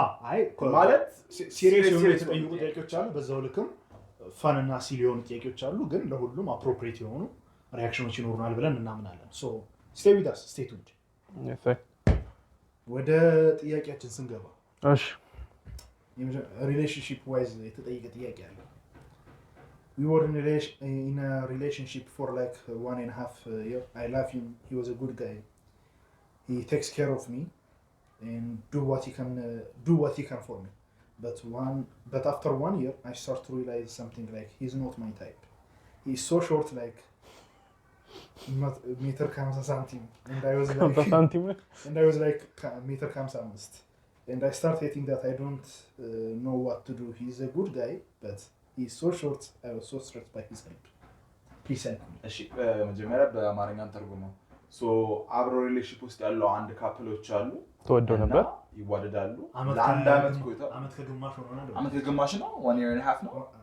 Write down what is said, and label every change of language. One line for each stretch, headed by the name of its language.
Amharic: አይ ማለት ሲሪየስ የሆኑ የተጠየቁ ጥያቄዎች አሉ በዛው ልክም ፈን እና ሲሊ የሆኑ ጥያቄዎች አሉ ግን ለሁሉም አፕሮፕሪየት የሆኑ ሪአክሽኖች ይኖሩናል ብለን እናምናለን ሶ
English: stay with us stay tuned
Amharic: ወደ ጥያቄያችን ስንገባ እሺ ሪሌሽንሺፕ ዋይዝ የተጠየቀ ጥያቄ አለ
English: we were in a relationship for like 1.5 year. I love him. He was a good guy. He takes care of me and do what he can for me. But after 1 year, I start to realize something like he's not my type. He's so short, like not meter comes a centimeter, and I was like meter comes almost. And I start hating that I don't know what to do. He's a good guy, but he's so short. I was so stressed by his help. Please help me.
Amharic: እሺ መጀመሪያ በአማርኛ ተርጉመው ሶ አብሮ ሪሌሽንሺፕ ውስጥ ያለው አንድ ካፕሎች አሉ ተወደው ነበር ይዋደዳሉ ለአንድ አመት ቆይተው አመት ከግማሽ ነው
English: 1 year and a half
Amharic: ነው